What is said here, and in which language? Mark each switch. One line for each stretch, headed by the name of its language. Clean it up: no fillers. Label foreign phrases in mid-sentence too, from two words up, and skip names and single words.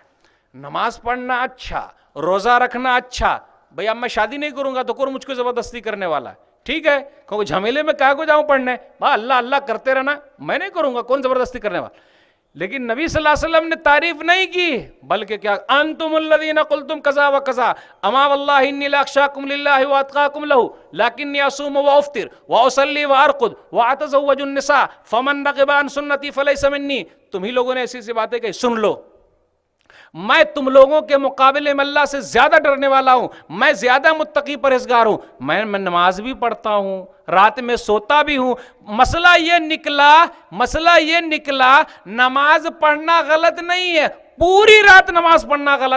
Urdu: نماز پڑھنا اچھا, روزہ رکھنا اچھا. بھئی اب میں شادی نہیں کروں گا تو کون مجھ کو زبردستی کرنے والا ہے. ٹھیک ہے, کیونکہ جھمیلے میں کہا کو جاؤں پڑھنے, اللہ اللہ کرتے رہنا, میں نہیں کروں گا, کون زبردستی کرنے والا. لیکن نبی صلی اللہ علیہ وسلم نے تعریف نہیں کی, بلکہ کیا,
Arabic: انتم الذین قلتم کذا و کذا اما واللہ انی لاخشاکم للہ واتقاکم لہ لیکنی اصوم وافطر واصلی وارقد واتزوج النساء فمن رغب عن سنتی فلیس منی.
Urdu: تمہیں لوگوں نے ایسی باتیں کہی, سن لو, میں تم لوگوں کے مقابلے میں اللہ سے زیادہ ڈرنے والا ہوں, میں زیادہ متقی پرہیزگار ہوں, میں نماز بھی پڑھتا ہوں, رات میں سوتا بھی ہوں. مسئلہ یہ نکلا نماز پڑھنا غلط نہیں ہے, پوری رات نماز پڑھنا غلط.